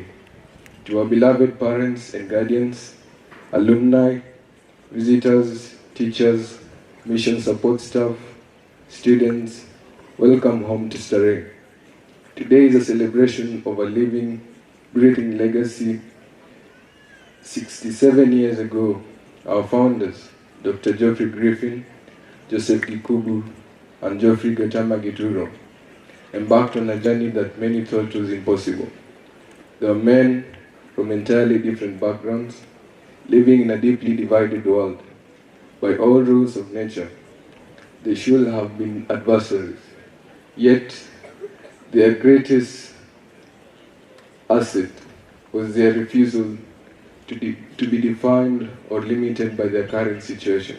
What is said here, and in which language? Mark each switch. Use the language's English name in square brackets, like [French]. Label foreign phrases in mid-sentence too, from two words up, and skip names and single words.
[English] To our beloved parents and guardians, alumni, visitors, teachers, mission support staff, students, welcome home to Starehe. Today is a celebration of a living, breathing legacy. 67 years ago, our founders, Dr. Geoffrey Griffin, Joseph Gikubu, and Geoffrey Gatama Gituro, embarked on a journey that many thought was impossible. They were men from entirely different backgrounds, living in a deeply divided world. By all rules of nature, they should have been adversaries. Yet, their greatest asset was their refusal to be defined or limited by their current situation.